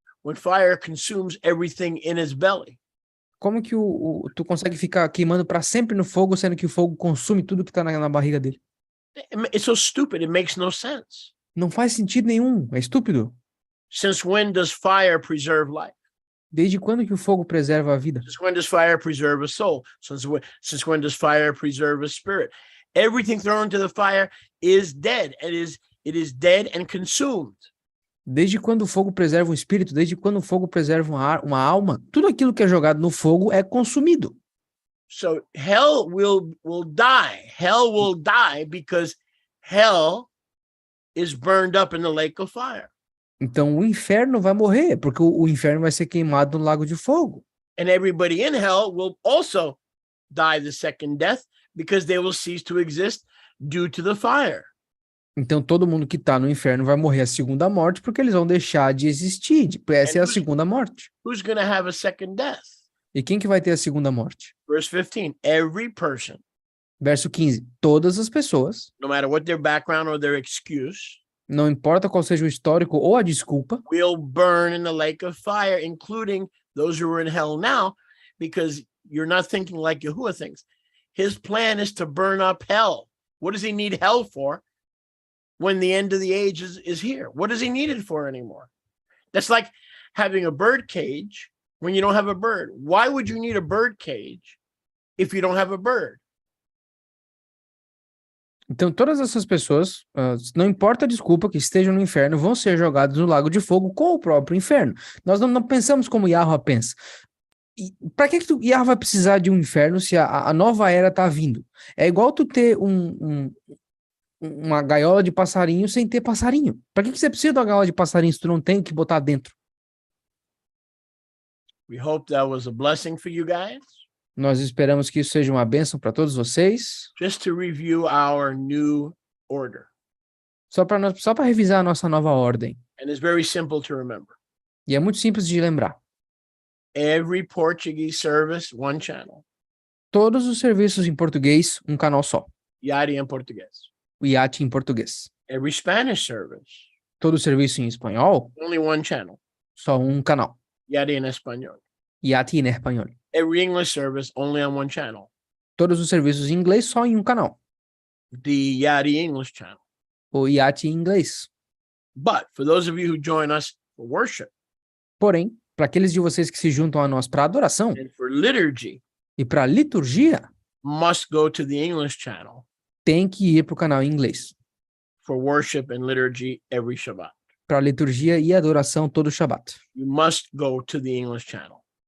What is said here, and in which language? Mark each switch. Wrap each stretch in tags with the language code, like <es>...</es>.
<en>when fire consumes everything in its belly?</en> <pt>Como que tu consegue ficar queimando para sempre no fogo, sendo que o fogo consome tudo que tá na barriga dele?</pt> <en>It's so stupid. It makes no sense.</en> <pt>Não faz sentido nenhum, é estúpido.</pt> <en>Since when does fire preserve life?</en> <pt>Desde quando que o fogo preserva a vida?</pt> <en>Since when does fire preserve a soul? Since when does fire preserve a spirit? Everything thrown into the fire is dead. It is dead and consumed.</en> <pt>Desde quando o fogo preserva um espírito, desde quando o fogo preserva uma alma, tudo aquilo que é jogado no fogo é consumido.</pt> <en>So hell will die. Hell will die because hell is burned up in the lake of fire.</en> <pt>Então o inferno vai morrer, porque o inferno vai ser queimado no lago de fogo.</pt> <en>And everybody in hell will also die the second death because they will cease to exist due to the fire.</en> <pt>Então todo mundo que está no inferno vai morrer a segunda morte, porque eles vão deixar de existir. Essa é a segunda morte.</pt> <en>Who's going to have a second death?</en> <pt>E quem que vai ter a segunda morte?</pt> <en>Verse 15, every person,</en> <pt>Verso 15. Todas as pessoas,</pt> <en>no matter what their background or their excuse,</en> <pt>não importa qual seja o histórico ou a desculpa,</pt> <en>will burn in the lake of fire, including those who are in hell now, because you're not thinking like Yahuwah thinks. His plan is to burn up hell. What does he need hell for when the end of the age is here? What does he need it for anymore? That's like having a bird cage when you don't have a bird. Why would you need a bird cage if you don't have a bird?</en> <pt>então todas essas pessoas, não importa a desculpa que estejam no inferno, vão ser jogadas no lago de fogo com o próprio inferno. Nós não pensamos como Yahuwah pensa. Para que Yahuwah vai precisar de um inferno se a nova era está vindo? É igual tu ter uma gaiola de passarinho sem ter passarinho. Para que você precisa de uma gaiola de passarinho se tu não tem o que botar dentro?</pt> <en>We hope that was a blessing for you guys.</en> <pt>Nós esperamos que isso seja uma bênção para todos vocês.</pt> <en>Just to review our new order.</en> <pt>Só para revisar a nossa nova ordem.</pt> <en>And it's very simple to remember.</en> <pt>E é muito simples de lembrar.</pt> <en>Every Portuguese service, one channel.</en> <pt>Todos os serviços em português, um canal só. YATI em português. O YATI em português.</pt> <en>Every Spanish service,</en> <pt>Todo serviço em espanhol,</pt> <en>only one channel.</en> <pt>só um canal.</pt> <es>YATI en español.</es> <pt>YATI em espanhol.</pt> <en>Every English service, only on one channel.</en> <pt>Todos os serviços em inglês, só em um canal.</pt> <en>The YATI English channel.</en> <pt>O YATI em inglês.</pt> <en>But for those of you who join us for worship</en> <pt>Porém, para aqueles de vocês que se juntam a nós para adoração</pt> <en>and for liturgy,</en> <pt>e para liturgia,</pt> <en>must go to the English channel</en> <pt>tem que ir para o canal em inglês.</pt> <en>for worship and liturgy every Shabbat.</en> <pt>Para liturgia e adoração todo Shabbat.</pt> <en>You must go to the English channel</en>